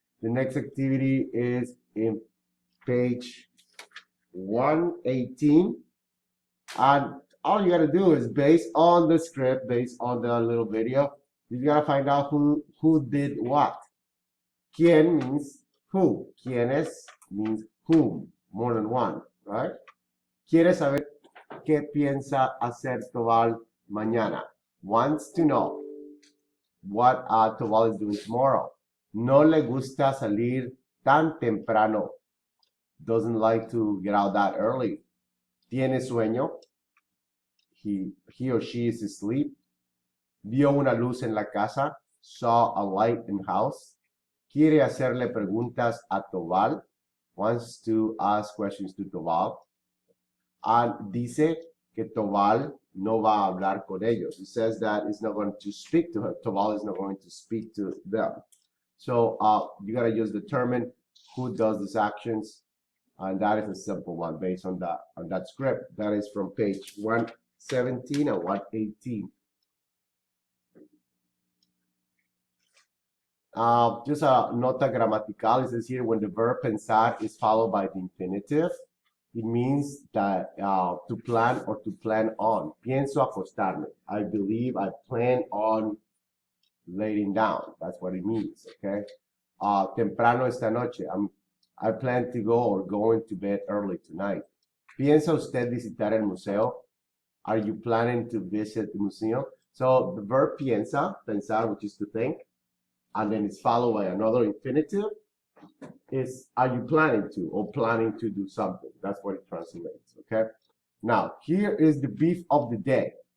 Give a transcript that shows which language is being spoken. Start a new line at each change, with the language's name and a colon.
English: The next activity is in page 118, and all you gotta do is based on the script, based on the little video, you gotta find out who did what. ¿Quién means who. ¿Quiénes means whom, more than one, right?
Spanish: ¿Quieres saber qué piensa hacer Tobal mañana?
English: Wants to know what Tobal is doing tomorrow.
Spanish: No le gusta salir tan temprano.
English: Doesn't like to get out that early.
Spanish: Tiene sueño.
English: He or she is asleep.
Spanish: Vio una luz en la casa.
English: Saw a light in house.
Spanish: Quiere hacerle preguntas a Tobal.
English: Wants to ask questions to Tobal.
Spanish: And dice que Tobal no va a hablar con ellos.
English: He says that he's not going to speak to her. Tobal is not going to speak to them. So you got to just determine who does these actions. And that is a simple one based on that script. That is from page 117 and 118. Just a
Spanish: nota gramatical, es decir,
English: when the verb pensar is followed by the infinitive, it means that to plan or to plan on.
Spanish: Pienso acostarme.
English: I believe I plan on laying down. That's what it means, okay?
Spanish: Temprano esta noche.
English: I plan to go or going to bed early tonight.
Spanish: ¿Piensa usted visitar el museo?
English: Are you planning to visit the museum? So the verb piensa, pensar, which is to think, and then it's followed by another infinitive, is are you planning to or planning to do something? That's what it translates, okay? Now, here is the beef of the day.